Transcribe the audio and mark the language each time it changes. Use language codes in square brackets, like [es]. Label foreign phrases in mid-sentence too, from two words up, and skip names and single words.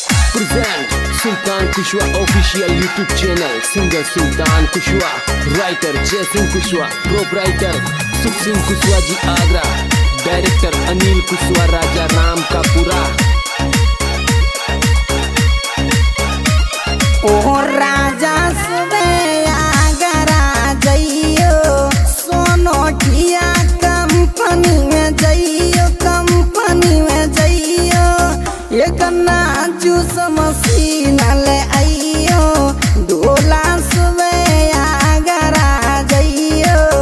[en] present Sultan Kushwa official YouTube channel. Singer Sultan Kushwa, writer Jason Kushwa, proprietor Sukh Singh Kushwa ji Agra, director Anil Kushwa Raja Ram Kapura. [bra] ओ राजा सुबे आगरा जइयो सोनोठिया कंपनी में जइयो एक नाजूस मशीन ले आइयो डोला सुबे आगरा जइयो